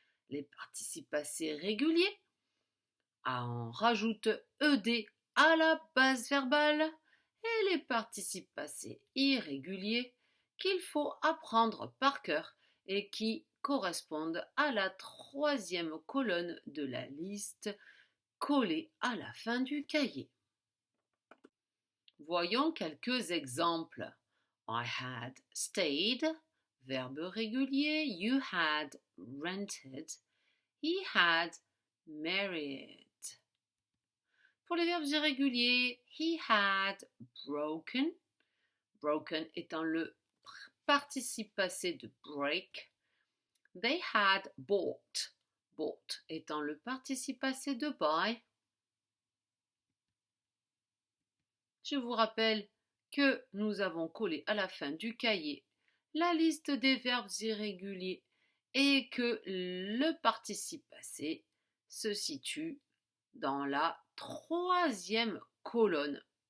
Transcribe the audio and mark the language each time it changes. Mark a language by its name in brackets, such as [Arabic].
[French] Les participes passés réguliers, on rajoute ed à la base verbale, et les participes passés irréguliers qu'il faut apprendre par cœur et qui correspondent à la troisième colonne de la liste collée à la fin du cahier. Voyons quelques exemples. [English] I had stayed, [French] verbe régulier. [English] You had rented. He had married. [French] Pour les verbes irréguliers, [English] he had broken, broken [French] étant le participe passé de break. [English] They had bought, bought [French] étant le participe passé de buy. Je vous rappelle que nous avons collé à la fin du cahier la liste des verbes irréguliers et que le participe passé se situe dans la troisième colonne.